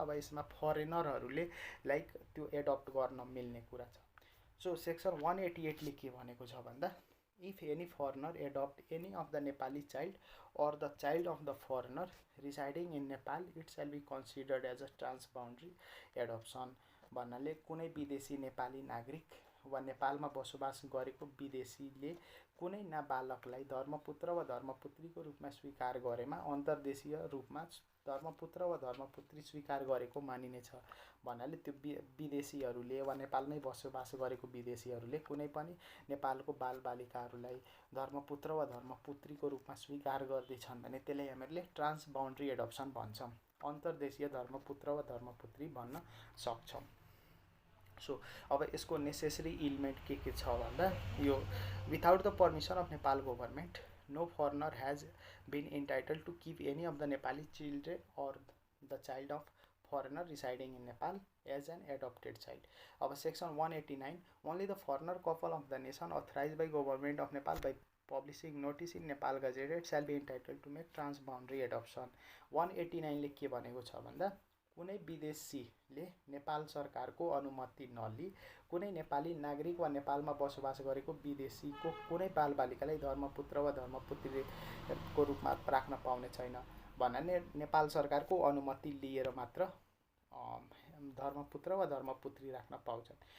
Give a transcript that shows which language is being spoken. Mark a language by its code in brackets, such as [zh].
[ne] अब यसमा फरेनरहरूले लाइक त्यो एडप्ट गर्न मिल्ने कुरा छ। सो सेक्सन 188 ले के भनेको छ भन्दा [en] If any foreigner adopt any of the Nepali child or the child of the foreigner residing in Nepal, it shall be considered as a transboundary adoption। [ne] भन्नाले कुनै विदेशी नेपाली नागरिक वा नेपालमा बसोबास गरेको विदेशीले कुनै नाबालकलाई धर्मपुत्र वा धर्मपुत्रीको रूपमा स्वीकार गरेमा अन्तर्देशीय रूपमा धर्मपुत्र वा धर्मपुत्री स्वीकार गरेको मानिनेछ। भन्नाले त्यो विदेशीहरूले वा नेपालमै बसोबास गरेको विदेशीहरूले कुनै पनि नेपालको बालबालिकाहरूलाई धर्मपुत्र वा धर्मपुत्रीको रूपमा स्वीकार गर्दैछन् भने त्यसलाई हामीले ट्रान्सबाउन्ड्री एडप्सन भन्छौँ। अन्तर्देशीय धर्मपुत्र वा धर्मपुत्री भन्न सक्छौँ। सो अब यसको नेसेसरी इलिमेन्ट के छ भन्दा यो [en] Without the permission of Nepal government no foreigner has been entitled to keep any of the Nepali children or the child of foreigner residing in Nepal as an adopted child। अब section 189 only the foreigner couple of the nation authorized by government of Nepal by publishing notice in Nepal Gazetted shall be entitled to make transboundary adoption। [ne] 189 ले के भनेको छ भन्दा कुनै विदेशीले नेपाल सरकारको अनुमति नलिई कुनै नेपाली नागरिक वा नेपालमा बसोबास गरेको विदेशीको कुनै बालबालिकालाई धर्मपुत्र वा धर्मपुत्रीको रूपमा राख्न पाउने छैन। भन्नाले नेपाल सरकारको अनुमति लिएर मात्र धर्मपुत्र वा धर्मपुत्री राख्न पाउँछन्।